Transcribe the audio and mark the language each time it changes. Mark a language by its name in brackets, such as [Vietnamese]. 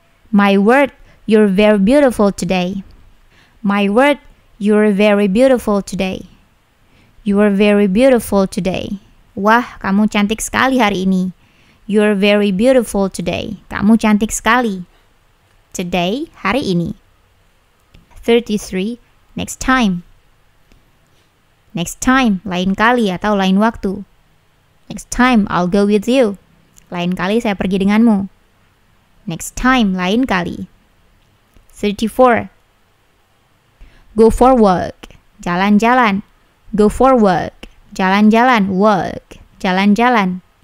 [English] My word, you're very beautiful today. My word, you're very beautiful today. You are very beautiful today. [Indonesian] Wah, kamu cantik sekali hari ini. [English] You're very beautiful today. [Indonesian] Kamu cantik sekali. [English] Today, [Indonesian] hari ini. 33. [English] Next time. Next time, [Indonesian] lain kali atau lain waktu. [English] Next time, I'll go with you. [Indonesian] Lain kali saya pergi denganmu. [English] Next time, [Indonesian] lain kali. [English] 34. Go for work. [Indonesian] Jalan-jalan. [English] Go for work. [Indonesian] Jalan-jalan. [English] Work. Jalan-jalan.